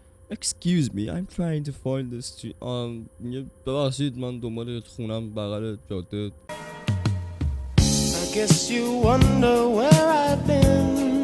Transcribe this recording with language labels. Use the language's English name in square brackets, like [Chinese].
[English] Excuse me, I'm trying to find the street. [Persian] ببخشید من دنبال خونم بغل جاده. [English] I guess you wonder where I've been.